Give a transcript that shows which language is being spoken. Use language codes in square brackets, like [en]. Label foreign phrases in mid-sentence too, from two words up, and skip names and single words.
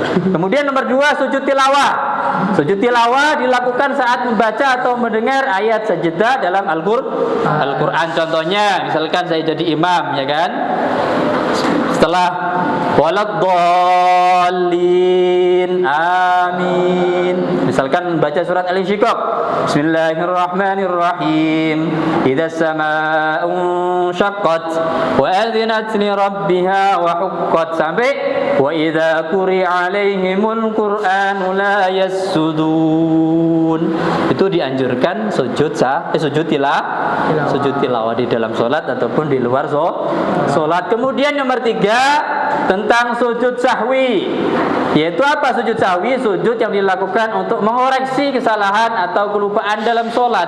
[id] Kemudian nomor 2 sujud tilawah. Sujud tilawah dilakukan saat membaca atau mendengar ayat sajdah dalam Al-Quran. Contohnya misalkan saya jadi imam, ya kan, setelah [ar] ولا الضالين آمين, [id] misalkan baca surat Al-Insyiqaq, [ar] بسم الله الرحمن الرحيم, إذا السماء انشقت وأذنت لربها وحقت, sampai وإذا قرئ عليهم القرآن لا يسجدون. [id] Itu dianjurkan sujud tilawah di dalam salat ataupun di luar salat. Kemudian nomor 3 tentang sujud sahwi. Yaitu apa sujud sahwi? Sujud yang dilakukan untuk mengoreksi kesalahan atau kelupaan dalam sholat.